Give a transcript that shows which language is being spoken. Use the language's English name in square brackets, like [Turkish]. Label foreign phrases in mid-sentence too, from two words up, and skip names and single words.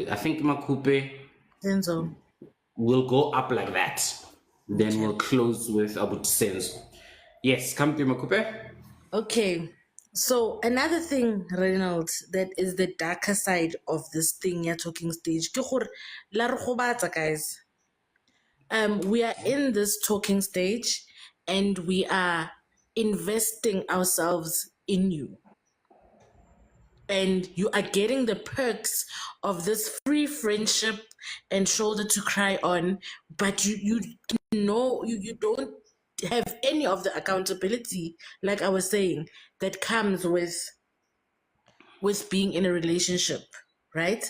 [English] I think Makupe Senzo. will go up like that. Then we'll close with Abu Senzo. Yes, come to Makupe. Okay. So another thing, Reynolds, that is the darker side of this thing you're talking stage. [Tswana] Ke gore, la re gobatsa, [English] guys. We are in this talking stage and we are investing ourselves in you. And you are getting the perks of this free friendship and shoulder to cry on, but you don't have any of the accountability, like I was saying, that comes with being in a relationship, right?